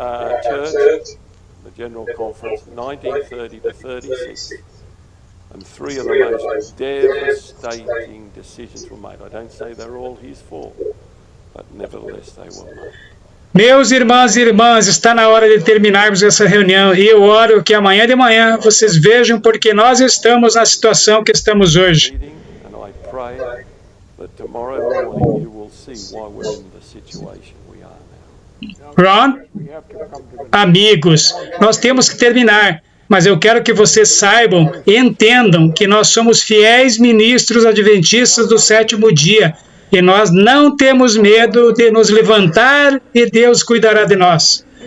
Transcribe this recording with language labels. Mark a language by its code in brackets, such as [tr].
[en] The General Conference, 1930 to 36, and 3 of the most devastating decisions were made. I don't say they're all his fault, but nevertheless they were made. [pt] Meus irmãos e irmãs, está na hora de terminarmos essa reunião e eu oro que amanhã de manhã vocês vejam porque nós estamos na situação que estamos hoje. [en] And I pray that tomorrow morning you will see why we're in the situation we are now. [pt] Ron, amigos, nós temos que terminar, mas eu quero que vocês saibam e entendam que nós somos fiéis ministros adventistas do sétimo dia e nós não temos medo de nos levantar e Deus cuidará de nós.